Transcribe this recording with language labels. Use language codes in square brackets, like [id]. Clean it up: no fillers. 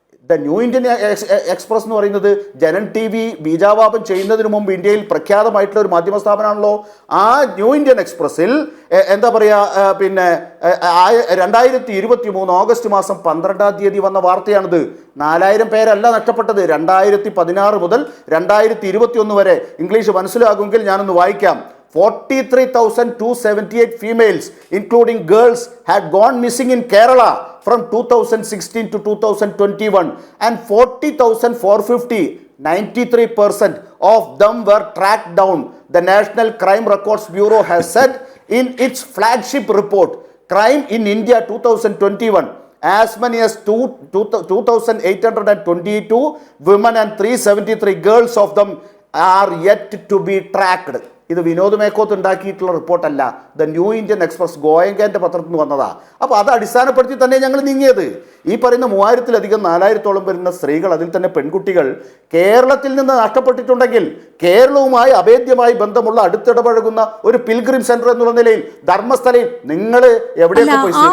[ml] The new Indian express എന്ന് പറയുന്നത് Janam T V ബീജാവാപം ചെയ്യുന്നതിന് മുമ്പ് ഇന്ത്യയിൽ പ്രഖ്യാതമായിട്ടുള്ള ഒരു മാധ്യമ സ്ഥാപനമാണല്ലോ. ആ ന്യൂ ഇന്ത്യൻ എക്സ്പ്രസ്സിൽ എന്താ പറയുക, പിന്നെ 2023 ഓഗസ്റ്റ് മാസം 12-ാം തീയതി വന്ന വാർത്തയാണിത്. 4000 പേരല്ല നഷ്ടപ്പെട്ടത്. 2016 മുതൽ 2021 വരെ. ഇംഗ്ലീഷ് മനസ്സിലാകുമെങ്കിൽ ഞാനൊന്ന് വായിക്കാം. [en] 43,278 females, including girls, had gone missing in Kerala from 2016 to 2021, and 40,450, 93% of them were tracked down. The National Crime Records Bureau has said in its flagship report, Crime in India 2021, as many as 2,822 women and 373 girls of them are yet to be tracked. [ml] ഇത് വിനോദ് മേക്കോത്ത് ഉണ്ടാക്കിയിട്ടുള്ള റിപ്പോർട്ടല്ല, the new Indian express ഗോയങ്കൻ്റെ പത്രത്തിൽ നിന്ന് വന്നതാ. അപ്പോൾ അത് അടിസ്ഥാനപ്പെടുത്തി തന്നെ ഞങ്ങൾ നീങ്ങിയത്. ഈ പറയുന്ന 3000-ലധികം 4000-ഓളം വരുന്ന സ്ത്രീകൾ, അതിൽ തന്നെ പെൺകുട്ടികൾ കേരളത്തിൽ നിന്ന് നഷ്ടപ്പെട്ടിട്ടുണ്ടെങ്കിൽ കേരളവുമായി അഭേദ്യമായി ബന്ധമുള്ള അടുത്തിടപഴകുന്ന ഒരു പിൽഗ്രിം സെന്റർ എന്നുള്ള നിലയിൽ ധർമ്മസ്ഥലയിൽ നിങ്ങൾ എവിടെയൊക്കെ പോയി